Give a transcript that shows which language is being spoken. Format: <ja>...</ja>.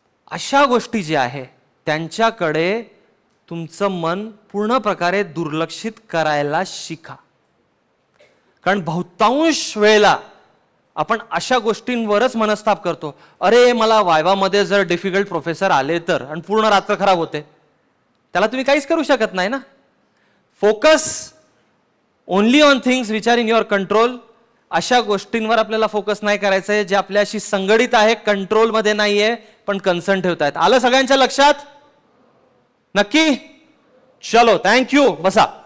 <mr>अशा गोष्टी ज्या आहे त्यांच्याकडे तुमचं मन पूर्ण प्रकारे दुर्लक्षित करायला शिका. कारण बहुतांश वेळेला आपण अशा गोष्टींवरच मनस्ताप करतो. अरे, मला वायवामध्ये जर डिफिकल्ट प्रोफेसर आले तर, आणि पूर्ण रात्र खराब होते, त्याला तुम्ही काहीच करू शकत नाही ना.</mr> <en>Focus only on things which are in your control.</en> <mr>अशा गोष्टींवर आपल्याला फोकस नाही करायचं आहे जे आपल्याशी संगडित आहे, कंट्रोलमध्ये नाहीये पण कन्सर्न ठेवतायत. आलं सगळ्यांच्या लक्षात? नक्की? चलो, थँक्यू. बसा.</mr>